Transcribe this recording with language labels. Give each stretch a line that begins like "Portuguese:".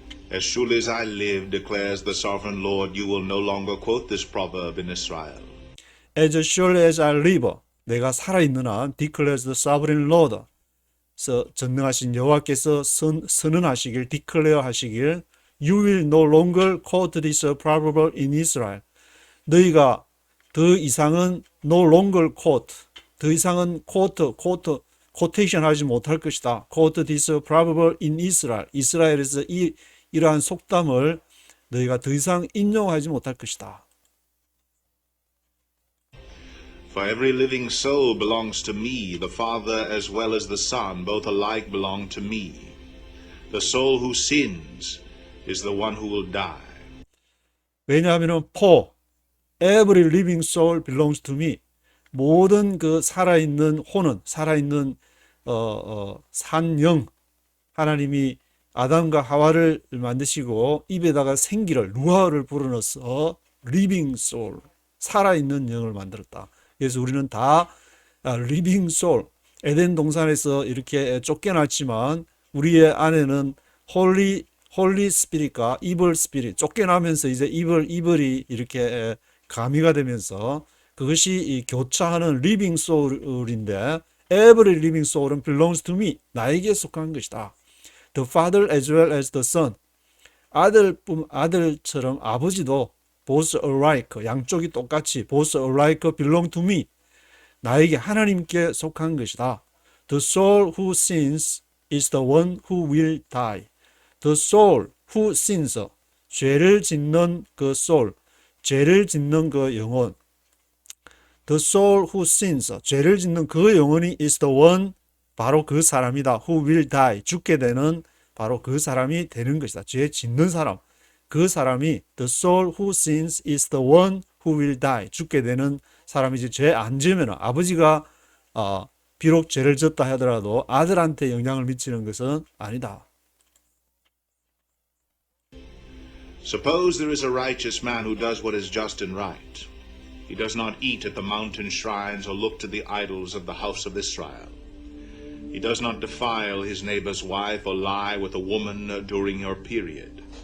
English: As surely as I live, declares the sovereign Lord, you will no longer quote this proverb in Israel. As surely as I live,
Korean: 내가 살아있는 한,
English: declares the sovereign Lord.
Korean: 전능하신 여호와께서 선언하시길,
English: declare 하시길, you will no longer quote this proverb in Israel.
Korean: 너희가 더 이상은
English: no longer quote,
Korean: 더 이상은 quotation 하지 못할 것이다.
English: quote this proverb in Israel.
Korean: 이스라엘에서 이러한 속담을 너희가 더 이상 인용하지 못할 것이다.
English: For every living soul belongs to me, the Father as well as the Son, both alike belong to me. The soul who sins is the one who will die.
Korean: 왜냐하면
English: for every living soul belongs to me.
Korean: 모든 그 살아있는 혼은, 살아있는 산영, 하나님이 아담과 하와를 만드시고 입에다가 생기를, 루아를 불어넣어서 리빙 소울, 살아있는 영을 만들었다. 그래서 우리는 다 리빙 소울, 에덴 동산에서 이렇게 쫓겨났지만 우리의 안에는 홀리 스피릿과 이블 스피릿, 쫓겨나면서 이제 이블이 이렇게 가미가 되면서 그것이 이 교차하는 리빙 소울인데, every living soul은
English: belongs to me,
Korean: 나에게 속한 것이다.
English: The father as well as the son,
Korean: 아들처럼 아버지도
English: both alike,
Korean: 양쪽이 똑같이
English: both alike belong to me,
Korean: 나에게 하나님께 속한 것이다.
English: The soul who sins is the one who will die. The soul who sins,
Korean: 죄를 짓는 그 soul, 죄를 짓는 그 영혼.
English: The soul who sins,
Korean: 죄를 짓는 그 영혼이
English: is the one,
Korean: 바로 그 사람이다.
English: Who will die,
Korean: 죽게 되는 바로 그 사람이 되는 것이다. 죄 짓는 사람, 그 사람이
English: the soul who sins is the one who will die,
Korean: 죽게 되는 사람이지. 죄 안 지으면 아버지가 비록 죄를 졌다 하더라도 아들한테 영향을 미치는 것은 아니다.
English: Suppose there is a righteous man who does what is just and right. He does not eat at the mountain shrines or look to the idols of the house of Israel. He does not defile his neighbor's wife or lie with a woman during your period.